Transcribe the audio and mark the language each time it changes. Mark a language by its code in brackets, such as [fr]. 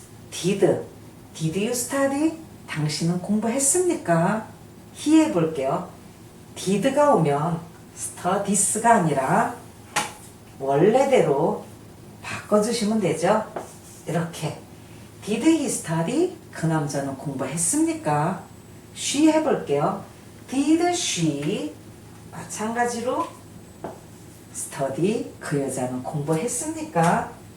[en] did you study? [ko] 당신은 공부했습니까? [en] he [ko] 해볼게요. did가 오면 studies가 아니라 원래대로 바꿔주시면 되죠. 이렇게 [en] did he study? [ko] 그 남자는 공부했습니까? [en] she [ko] 해볼게요. [en] did she? [ko] 마찬가지로 study, 그 여자는 공부했습니까?